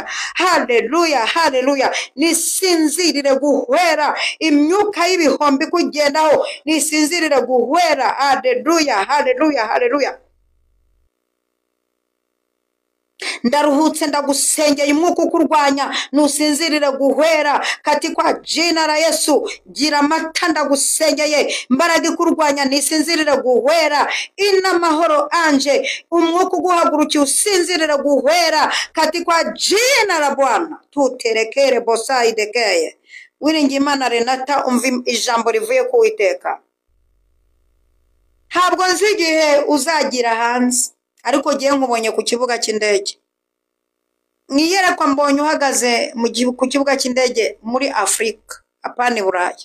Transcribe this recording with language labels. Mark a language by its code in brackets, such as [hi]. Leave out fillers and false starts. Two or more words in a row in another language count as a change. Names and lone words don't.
[rw] Haleluya, haleluya. Nisinzirire guhwera. Imyuka y'ibihombi kugendaho nisinzirire guhwera. Haleluya, haleluya, haleluya. Ndaruhutse ndagusengeye umwuka ukurwanya nusinzirire guhwera [sw] katika jina la Yesu. [rw] Gira amata ndagusengeye imbaraga ikurwanya nisinzirire guhwera. Ina mahoro anje umwuka uguhagurukiye usinzirire guhwera [sw] katika jina la Bwana. [rw] Tuterekere bosai dekeye. Wiringimana Renata umva ijambo rivuye ku Uwiteka. Ntabwo nzi igihe uzagira hanze, ariko giye nkubonye ku kibuga cy'indege. Niyerekwa mbonye uhagaze ku kibuga cy'indege muri Afrika, apana Burayi.